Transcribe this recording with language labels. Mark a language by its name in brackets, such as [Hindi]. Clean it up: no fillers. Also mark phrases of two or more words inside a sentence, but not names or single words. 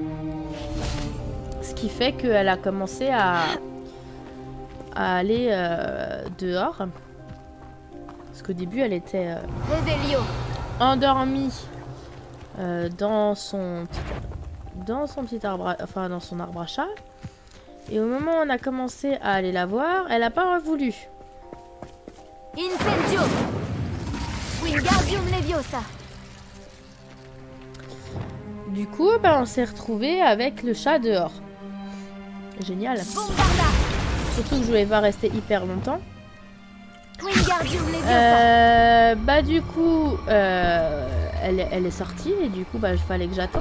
[French] Ce qui fait qu'elle a commencé à aller dehors. Parce qu'au début, elle était endormie dans son petit arbre, enfin dans son arbre à chat. Et au moment où on a commencé à aller la voir, elle n'a pas voulu. [Latin] Incendio. Wingardium Leviosa. [French] Du coup, ben, on s'est retrouvé avec le chat dehors. Génial. [Latin] Bombarda. [French] Surtout que je voulais pas rester hyper longtemps. [Latin] Wingardium Leviosa. [French] Bah du coup, elle est sortie et du coup, bah, il fallait que j'attende.